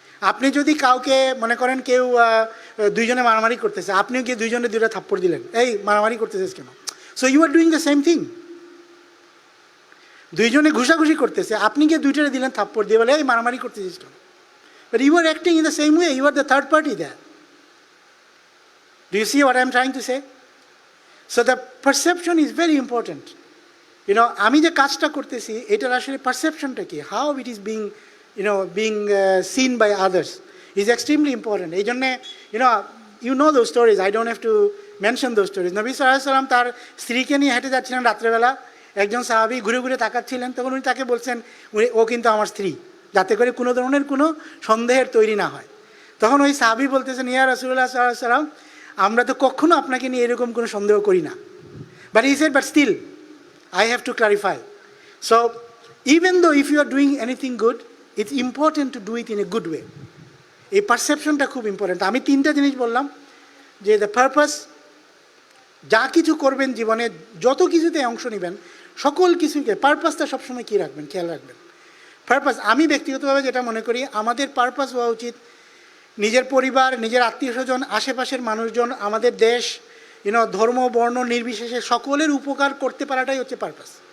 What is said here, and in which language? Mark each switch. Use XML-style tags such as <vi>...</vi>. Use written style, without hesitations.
<bn>আপনি যদি কাউকে মনে করেন কেউ 2জনে মারামারি করতেছে, আপনিও গিয়ে 2জনে 2টা থাপ্পড় দিলেন, এই মারামারি করতেছিস কেন?</bn> <en>So you are doing the same thing.</en> <bn>2জনে ঘুষাঘুষি করতেছে, আপনি গিয়ে 2টারে দিলেন থাপ্পড় দিয়ে, বলে এই মারামারি করতেছিস কেন?</bn> <en>But you are acting in the same way. You are the third party there. Do you see what I am trying to say? So the perception is very important.</en> <bn>আমি যে কাজটা করতেছি এটার আসলে পারসেপশনটা কি,</bn> <en>how it is being seen by others is extremely important.</en> <bn>এই জন্যে</bn> <en>you know those stories. I don't have to mention those stories.</en> <bn>নবী সাল্লাল্লাহু আলাইহি ওয়াসাল্লাম তার স্ত্রীকে নিয়ে হেঁটে যাচ্ছিলেন রাত্রেবেলা, একজন সাহাবী ঘুরে ঘুরে তাকাচ্ছিলেন, তখন উনি তাকে বলছেন ও কিন্তু আমার স্ত্রী, যাতে করে কোনো ধরনের কোনো সন্দেহের তৈরি না হয়। তখন ওই সাহাবী বলতেছেন, ইয়া রাসূলুল্লাহ সাল্লাল্লাহু আলাইহি ওয়াসাল্লাম, আমরা তো কখনো আপনাকে নিয়ে এরকম কোনো সন্দেহ করি না।</bn> <en>But he said, but still I have to clarify. So, even though if you are doing anything good, it's important to do it in a good way.</en> <bn>এই পারসেপশনটা খুব ইম্পর্টেন্ট। আমি তিনটা জিনিস বললাম, যে দ্য পারপাস, যা কিছু করবেন জীবনে, যত কিছুতে অংশ নেবেন, সকল কিছুকে পারপাসটা সবসময় কী রাখবেন, খেয়াল রাখবেন। পারপাস, আমি ব্যক্তিগতভাবে যেটা মনে করি, আমাদের পারপাস হওয়া উচিত নিজের পরিবার, নিজের আত্মীয় স্বজন, আশেপাশের মানুষজন, আমাদের দেশ, ধর্ম বর্ণ নির্বিশেষে সকলের উপকার করতে পারাটাই হচ্ছে পারপাস।</bn>